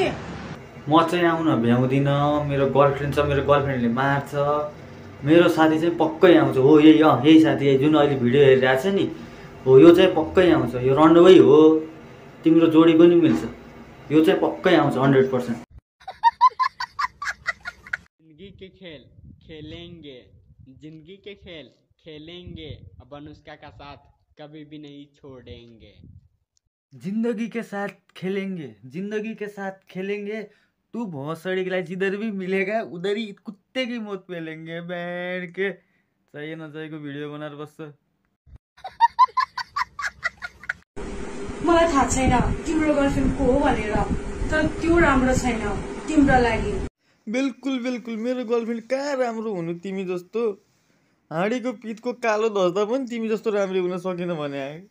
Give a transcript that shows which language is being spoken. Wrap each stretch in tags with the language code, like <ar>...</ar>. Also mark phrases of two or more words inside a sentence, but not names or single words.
<ne>म चाहिँ आउन भ्याउँदिन, मेरो गर्लफ्रेन्ड छ, मेरो गर्लफ्रेन्डले मार्छ। मेरो साथी चाहिँ पक्कै आउँछ। हो यही साथी जुन अहिले भिडियो हेरिरहेको छ नि, हो यो चाहिँ पक्कै आउँछ। यो रन्डोै हो, तिम्रो जोडी पनि मिल्छ। यो चाहिँ पक्कै आउँछ 100%।</ne> <hi>जिंदगी के खेल खेलेंगे, जिंदगी के खेल खेलेंगे, अब अनुष्का का साथ कभी भी नहीं छोड़ेंगे। जिंदगी के साथ खेलेंगे, जिंदगी के साथ खेलेंगे, तू भोसड़ी के जिधर भी मिलेगा उधर ही कुत्ते की मौत पेलेंगे। बैंड के चाहिए</hi> <ne>नचाहिएको भिडियो बनाएर बस्छ। मलाई थाहा छैन तिम्रो गर्लफ्रेन्ड को हो भनेर, तर त्यो राम्रो छैन तिम्रो लागि। बिल्कुल बिल्कुल, मेरो गर्लफ्रेन्ड कहाँ राम्रो हुनु तिमी जस्तो? हाँडीको पिठको कालो धस्दा पनि तिमी जस्तो राम्रो हुन सकेन भने।</ne>